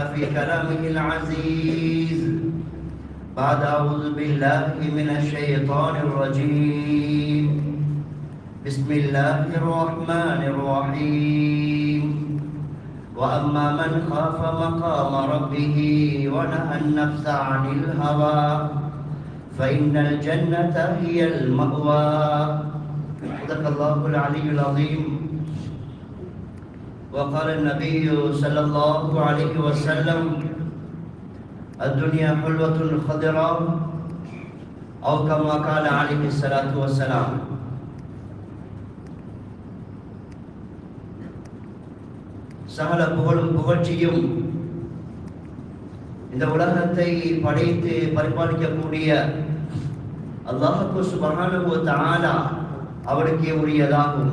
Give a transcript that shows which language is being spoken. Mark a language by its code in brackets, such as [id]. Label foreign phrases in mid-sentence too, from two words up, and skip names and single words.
[ar] في كلامه العزيز بعد أعوذ بالله من الشيطان الرجيم بسم الله الرحمن الرحيم وأما من خاف مقام ربه ونهى النفس عن الهوى فإن الجنة هي المأوى صدق الله العلي العظيم وقال النبي صلى الله عليه وسلم الدنيا حلوة خضراء أو كما قال عليه الصلاة والسلام. [ta] சகல புகழும் புகழ்ச்சியும் இந்த உலகத்தை படைத்து பரிபாலிக்கக்கூடிய அல்லாஹ்வுக்கு [ar] سبحانه وتعالى [ta] அவருக்கே உரியதாகும்.